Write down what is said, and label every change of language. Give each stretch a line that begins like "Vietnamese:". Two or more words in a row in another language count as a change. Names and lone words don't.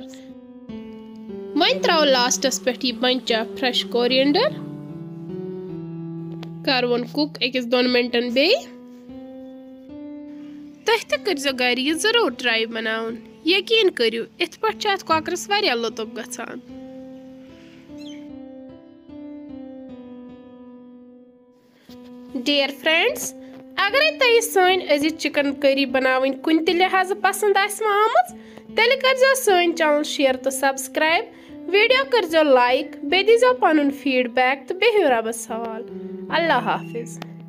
Kashmiri: वन त्राव लास्टस पे यह
English: bunch fresh coriander,
Kashmiri: करवन कुक 1-2 मिनटन बे। तुह तो करो गर यह जरूर ट्राई बनाउन, यकीन करियो इत पे कॉकरस वारिया लुत्फ गसान।
English: dear friends,
Kashmiri: अगर तुम सन अजी
English: chicken curry
Kashmiri: बनावन कुन लिहाज पसंद आमत तेल कर सन चैनल शेयर तो सब्सक्राइब, वीडियो कर जो लाइक बे दीजो पनुन फीडबैक तो बेहियो रबस सवाल। अल्लाह हाफिज।